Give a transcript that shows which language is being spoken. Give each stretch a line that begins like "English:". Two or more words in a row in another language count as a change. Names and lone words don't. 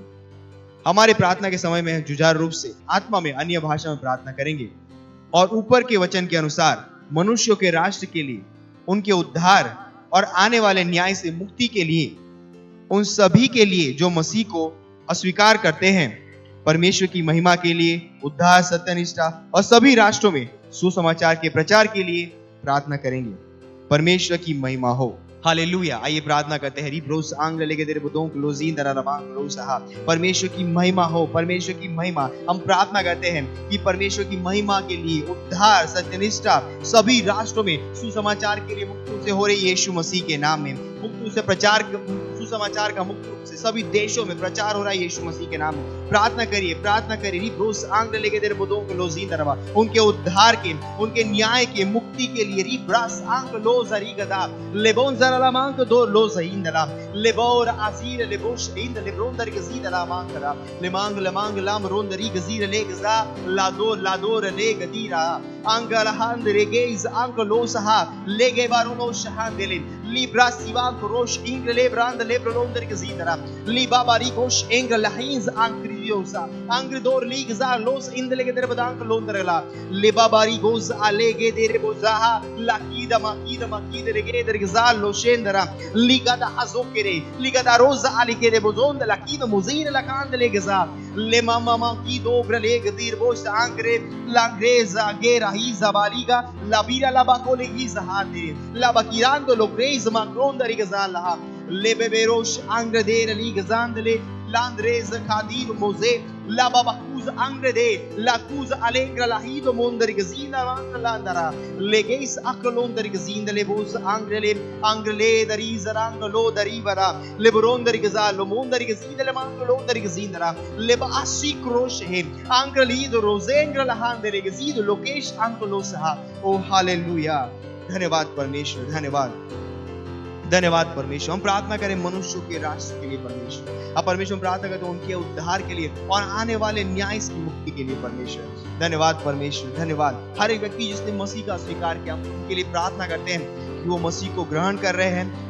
Hindi: हमारे प्रार्थना के समय में जुझारू रूप से आत्मा में अन्य भाषा में प्रार्थना करेंगे और ऊपर के वचन के अनुसार मनुष्यों के राष्ट्र के लिए, उनके उद्धार और आने वाले न्याय से मुक्ति के लिए, उन सभी के लिए जो मसीह को अस्वीकार करते हैं, परमेश्वर की महिमा के लिए, उद्धार, सत्यनिष्ठा और सभी राष्ट्रों में सुसमाचार के प्रचार के लिए प्रार्थना करेंगे। परमेश्वर की महिमा हो। हालेलुया। आइए प्रार्थना करते हैं। रिब्रोस आंग्ल लेके तेरे बुदों को लोजीन दरा रबांग रोसा। परमेश्वर की महिमा हो, परमेश्वर की महिमा। हम प्रार्थना करते हैं कि परमेश्वर की महिमा के लिए, उद्धार, सत्यनिष्ठा सभी राष्ट्रों में सुसमाचार के लिए मुक्त रूप से हो रही यीशु मसीह के नाम में मुक्त रूप से प्रचार, सुसमाचार का मुक्त रूप से सभी देशों में प्रचार हो रहा है यीशु मसीह के नाम में। प्रार्थना करिए, प्रार्थना करिए। रिब्रोस आंग्ल लेके तेरे बुदों को लोजीन दरा, उनके उद्धार के, उनके न्याय के, मुक्ति के लिए। रिब्रास आंग्ल लो जरी गदा लेबोन Manco do losa indala lebora azira lebosh inda lebronda rigazida mankara lemang lam ronda rigazira legza lador legadira angala handre geis ankolosa ha lege barono shahandelin libra sivan rosh ingle lebranda lebronda rigazida libaba rikosh engla lahins ankriosa angridor ligza los indle gedere badank londerela libaba rigos alege dere bozaha lakida makida regeder gzal lo shendera ligada azokere ligada rosa alikere bozonda lakida muzina lakandele gza le mama kido brale gdir bosh angre langreza gera hiza baliga labira labakole hiza hande labakirando lo greza makronda rigza la le beberosh angre der ligzandele landrez kadir moze la babakuz angrede la kuz alegra la hido mondar gazina landara legeis aklondar gazina le bos angrele dari zarang lo dari bara le borondar gazalo mondar gazina le manglo dari gazina le basi krosh he angreli do rozengra la handere gazido lokesh anklo saha। ओ हालेलुया। धन्यवाद परमेश्वर, धन्यवाद, धन्यवाद परमेश्वर। हम प्रार्थना करें मनुष्यों के राष्ट्र के लिए परमेश्वर। अब परमेश्वर हम प्रार्थना करते हैं उनके उद्धार के लिए और आने वाले न्याय की मुक्ति के लिए। परमेश्वर धन्यवाद, परमेश्वर धन्यवाद। हर एक व्यक्ति जिसने मसीह का स्वीकार किया, हम उनके लिए प्रार्थना करते हैं कि वो मसीह को ग्रहण कर रहे हैं।